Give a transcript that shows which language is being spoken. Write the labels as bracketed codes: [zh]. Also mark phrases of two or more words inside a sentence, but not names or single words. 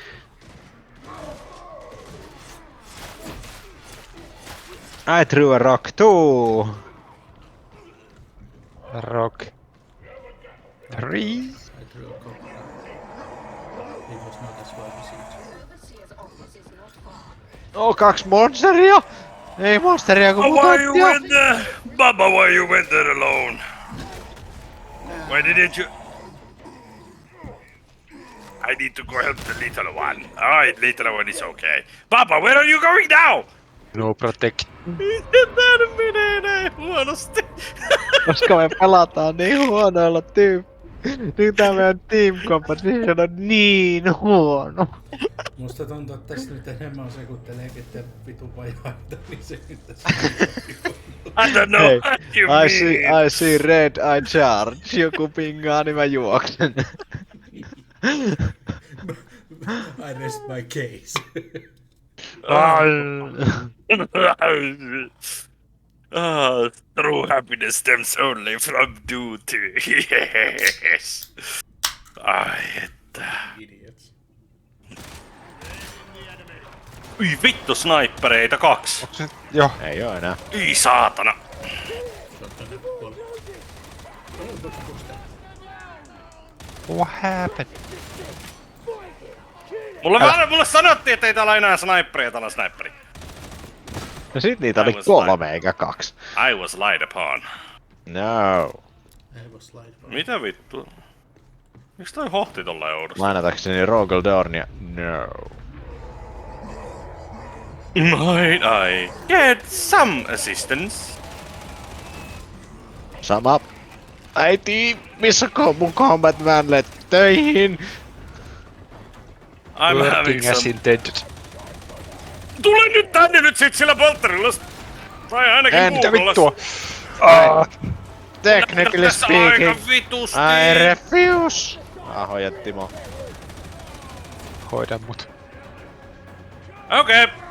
[en] I threw a rock too. Rock. 3. I threw a copper. It was not as well received. [fi] Oh, 2 monsteria! Ei monsteria kun [en] Why you [fi] mutanttia! [en] went there? Baba, why you went there alone? Why didn't you? I need to go help the little one. Alright, little one is okay. Baba, where are you going now? No protect. [fi] Tää nyt menee näin huonosti. Koska me pelataan niin huonoilla Nyt tää meidän [en] team composition [fi] on niin huono. Musta tuntuu, että tässä nyt enemmän on se, kun te leikette vitun vajaita, niin se nyt tässä [en] I don't know [fi] Hei, [en] what you mean. I see red, I charge. [fi] Joku pingaa, niin mä juoksen. [en] I rest my case. True happiness stems only from duty. Yes. [fi] Ai että. [en] Idiots. [fi] Ui vittu, snaippereita 2. Joo. Ei oo enää. Ui saatana. Shotgun kuoli. [en] What happened? [fi] Mulle sanottiin, että ei täällä enää snaipperia, täällä on sniperi. No sit niitä oli 3 eikä 2. [en] I was lied upon. No. [fi] Ei voi slide. Mitä vittu? Miks toi hohti tollain oudosti? Lainatakseni Rogel Dornia. No. [en] Might I get some assistance? [fi] Sama. Äiti, missä mun [en] combat manlet [fi] töihin? [en] I'm having Working as some... intended. [fi] Tule nyt tänne nyt sit sillä poltterilla! Tai ainakin Mitä Googlella. vittua? Ah, [en] Technically [fi] Tässä [en] speaking, [fi] aika vitusti! [en] I refuse. Ahoja Timo. [fi] hoida mut. Okei.